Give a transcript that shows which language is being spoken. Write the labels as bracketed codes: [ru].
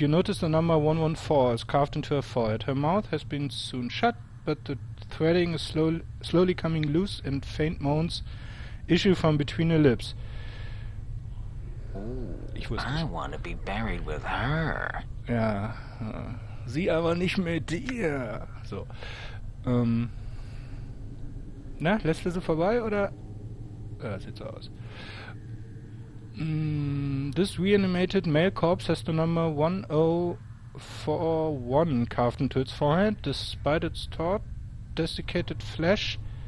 [en] You notice the number 114 is carved into her forehead. Her mouth has been soon shut, but the threading is slowly coming loose and faint moans issue from between her lips. [de] Ich wusste es. [en] I want to be buried with her. [de] Ja, sie aber nicht mit dir. So. Na, lässt du sie vorbei oder? Ja, sieht so aus. [en] This reanimated male corpse has the number 1041 carved into its forehead, despite its desiccated flesh.